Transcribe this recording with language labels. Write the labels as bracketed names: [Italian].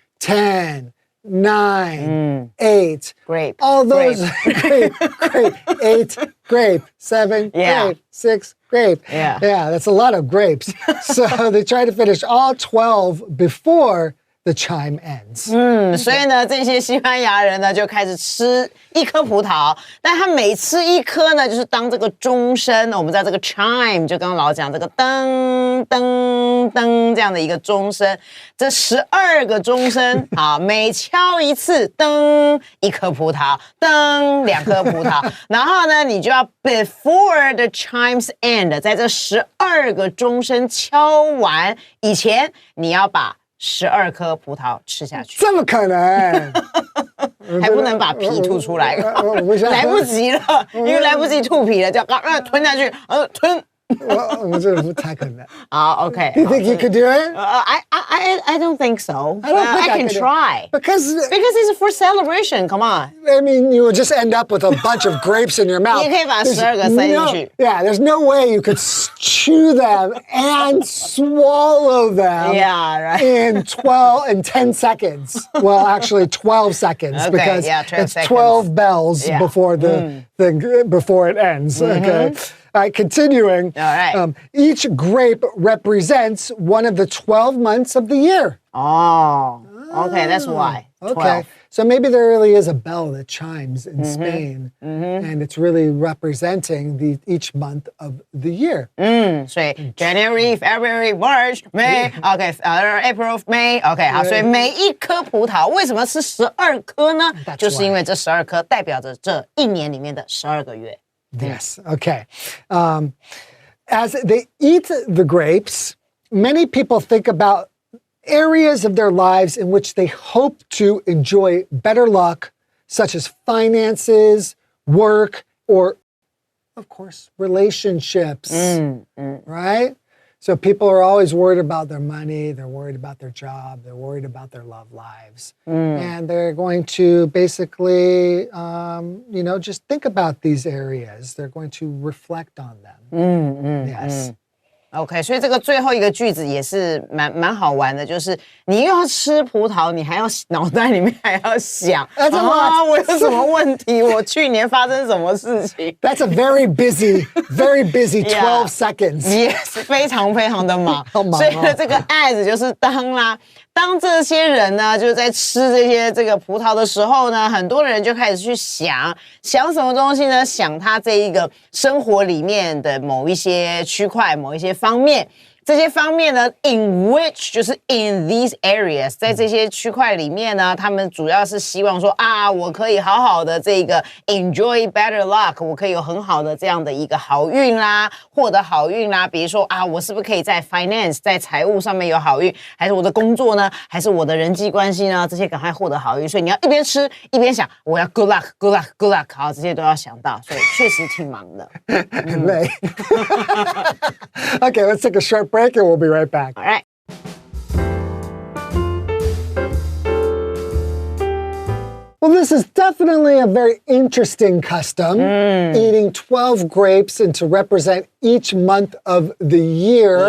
[English] 10, 9, 8. Grape. All those grape. 8, grape. 7, grape. 6, grape. Yeah. Yeah, that's a lot of grapes. So they try to finish all 12 before the chime ends. [Chinese] 所以呢，这些西班牙人呢就开始吃一颗葡萄，但他每吃一颗呢，就是当这个钟声，我们知道这个 chime 就刚刚老讲这个噔噔噔这样的一个钟声，这12个钟声啊，每敲一次噔一颗葡萄，噔2颗葡萄，然后呢，你就要 [English] before the chimes end， [Chinese] 在这12个钟声敲完以前，你要把12颗葡萄吃下去，这么可能？还不能把皮吐出来，来不及了，因为来不及吐皮了，就要吞下去，吞。我这不太可能。好 ，OK。 [English] You think you could do it? I don't think so. I don't think I can could do it. try. Because it's for celebration. Come on. I mean, you would just end up with a bunch of grapes in your mouth. [Chinese] 你可以把12个塞进去。 [English] Yeah, there's no way you could chew them and swallow them Yeah, right. in 10 seconds. Well, actually 12 seconds Okay, because yeah, 12 it's seconds. 12 bells Yeah. before before it ends. Okay. All right, continuing. All right. Each grape represents one of the 12 months of the year. Oh, okay, that's why. Okay. 12. So maybe there really is a bell that chimes in Spain, and it's really representing each month of the year. [Chinese] 所以 [English] January, February, March, May, OK, [Chinese] April, May, OK， 好，所以每一颗葡萄为什么是12颗呢？ [English] That's [Chinese] 就是因为这12颗代表着这一年里面的12个月。 [English] Yes. Okay. As they eat the grapes, many people think about areas of their lives in which they hope to enjoy better luck, such as finances, work, or, of course, relationships. Right? So people are always worried about their money, they're worried about their job, they're worried about their love lives. And they're going to basically, just think about these areas. They're going to reflect on them. Yes. [Chinese] OK， 所以这个最后一个句子也是蛮好玩的，就是你又要吃葡萄，你还要脑袋里面还要想，我有什么问题？我去年发生什么事情 [English] That's a very busy 12 seconds. [Chinese] Yes， 非常非常的忙。好忙哦所以呢，这个 as 就是当这些人呢，就是在吃这个葡萄的时候呢，很多人就开始去想什么东西呢？想他这一个生活里面的某一些区块、某一些方面。这些方面呢 ，in which 就是 in these areas， 在这些区块里面呢，他们主要是希望说我可以好好的这个 [English] enjoy better luck， [Chinese] 我可以有很好的这样的一个好运啦，获得好运啦。比如说我是不是可以在 finance 在财务上面有好运，还是我的工作呢，还是我的人际关系呢？这些赶快获得好运。所以你要一边吃一边想，我要 [English] good luck，good luck，good luck， [Chinese] 好，这些都要想到，所以确实挺忙的。 [English] Okay, let's take a short break and we'll be right back. All right. Well, this is definitely a very interesting custom, eating 12 grapes and to represent each month of the year.